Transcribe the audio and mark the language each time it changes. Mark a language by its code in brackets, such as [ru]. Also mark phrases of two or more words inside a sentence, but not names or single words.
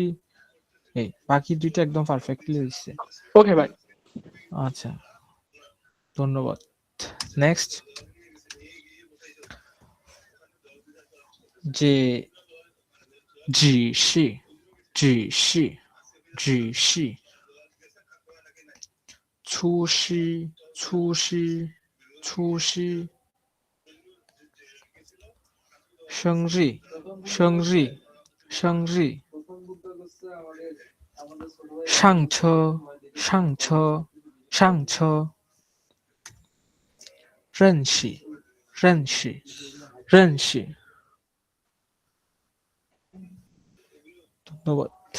[bn] এই বাকি দুইটা একদম পারফেক্টলি হয়েছে। ওকে ভাই। আচ্ছা ধন্যবাদ। নেক্সট যে জি সি জি সি জি সি, [zh] 出师出师出师，生日生日生日，上车上车上车，认识认识认识，ধন্যবাদ।